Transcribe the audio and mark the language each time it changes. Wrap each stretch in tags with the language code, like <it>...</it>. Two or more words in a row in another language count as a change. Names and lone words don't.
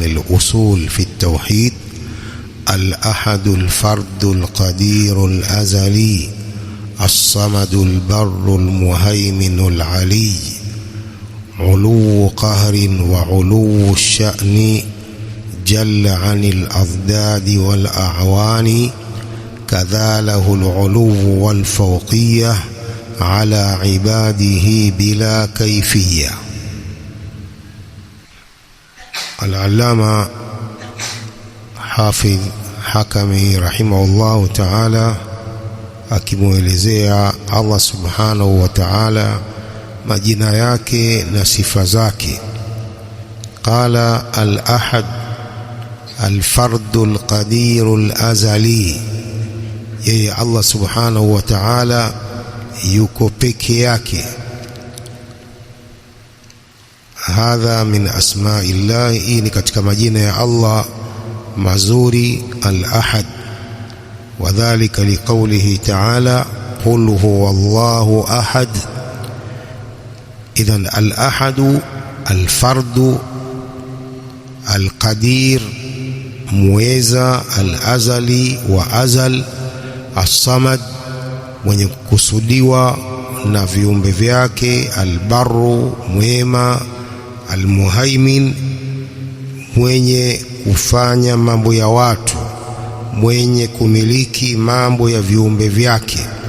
<ar>الأصول في التوحيد: الأحد الفرد القدير الأزلي الصمد البر المهيمن العلي، علو قهر وعلو الشأن جل عن الأضداد والأعوان، كذا له العلو والفوقية على عباده بلا كيفية. العلامة حافظ حكمي رحمه الله تعالى</ar> <sw>akimuelezea Allah</sw> <ar>سبحانه وتعالى</ar> <sw>majina yake na sifa zake.</sw> <ar>قال الأحد الفرد القدير الأزلي,</ar> <sw>yeye Allah</sw> <ar>سبحانه وتعالى</ar> <sw>yuko peke yake.</sw> <ar>هذا من أسماء الله,</ar> <sw>ni katika majina ya Allah mazuri, al-ahad.</sw> <ar>وذلك لقوله تعالى: قل هو الله أحد. إذن الأحد الفرد القدير مويزا الأزلي وأزل الصمد</ar> <sw>mwenye kukusudiwa na viumbe vyake, albarru mwema, almuhaimin mwenye kufanya mambo ya watu, mwenye kumiliki mambo ya viumbe vyake,</sw>